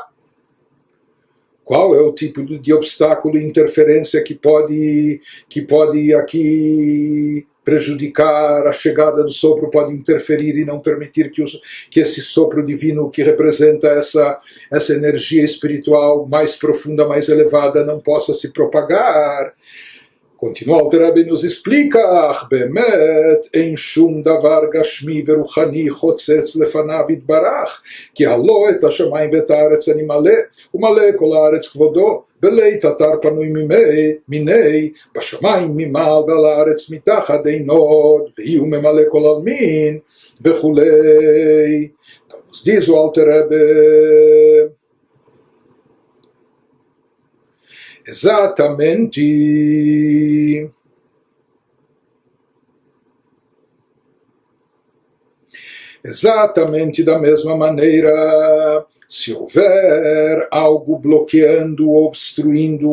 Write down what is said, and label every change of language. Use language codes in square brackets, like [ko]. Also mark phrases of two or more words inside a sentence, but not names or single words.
[pt] Qual é o tipo de obstáculo e interferência que pode aqui prejudicar a chegada do sopro, pode interferir e não permitir que esse sopro divino que representa essa energia espiritual mais profunda, mais elevada, não possa se propagar? Continua o Alter Rebbe nos explica, [he] באמת אין שום דבר גשמי ורוחני חוצץ לפניו יתברך, כי הלא את השמיים ואת הארץ אני מלא, ומלא כל הארץ כבודו, בלית אתר פנוי מיני, בשמיים ממעל ועל הארץ מתחת אין עוד, והיא הוא ממלא כל עלמין, וכולי. [pt] Nos diz o Alter Rebbe, exatamente da mesma maneira, se houver algo bloqueando ou obstruindo